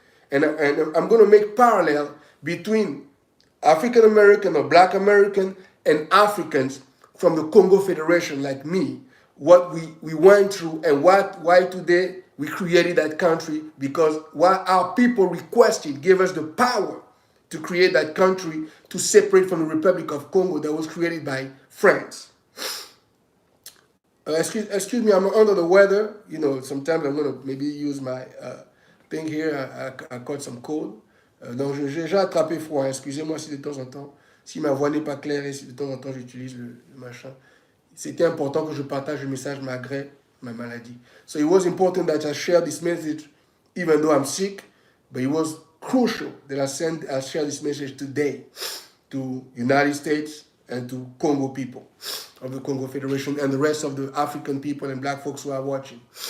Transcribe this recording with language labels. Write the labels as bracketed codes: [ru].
[en] And I'm going to make parallel between African American or Black American and Africans from the Kongo Federation like me, what we went through and why today we created that country, because what our people requested gave us the power to create that country, to separate from the Republic of Congo that was created by France. Excuse me, I'm under the weather. You know, sometimes I'm going to maybe use my thing here. I caught some cold. [fr] Donc, j'ai déjà attrapé froid. Excusez-moi si de temps en temps, si ma voix n'est pas claire et si de temps en temps j'utilise le machin. C'était important que je partage le message malgré ma maladie. [en] So it was important that I share this message even though I'm sick, but it was crucial that I share this message today to United States and to Congo people of the Kongo Federation and the rest of the African people and black folks who are watching.